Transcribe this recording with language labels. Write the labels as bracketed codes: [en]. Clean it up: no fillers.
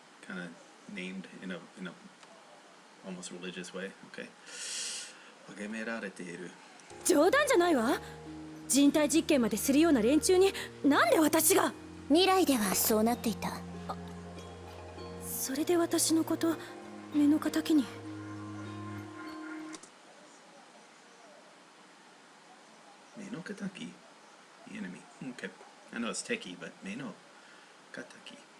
[en] Kind of named in a almost religious way. [ja] Okay. 崇められている。冗談じゃないわ。人体実験までするような連中になんで私が？未来ではそうなっていた。それで私のこと目の敵に。 [en] 目の敵 The enemy. Okay. I know it's techie, but 目の敵。